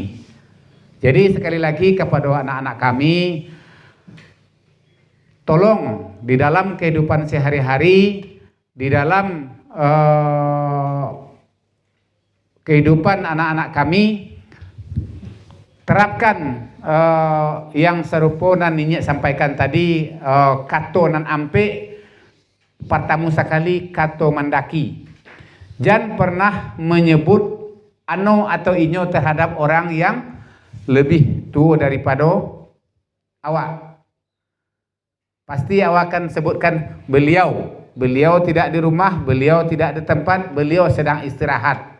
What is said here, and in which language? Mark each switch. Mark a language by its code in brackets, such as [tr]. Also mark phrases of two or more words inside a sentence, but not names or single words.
[id] Jadi sekali lagi kepada anak-anak kami, tolong di dalam kehidupan sehari-hari, di dalam kehidupan anak-anak kami, terapkan yang serupa dan Ninyek sampaikan tadi, [min] kato nan ampe, [id] pertama sekali [min] kato mandaki. [id] Jangan pernah menyebut ano atau inyo terhadap orang yang lebih tua daripada awak. Pasti awak akan sebutkan beliau. Beliau tidak di rumah, beliau tidak di tempat, beliau sedang istirahat.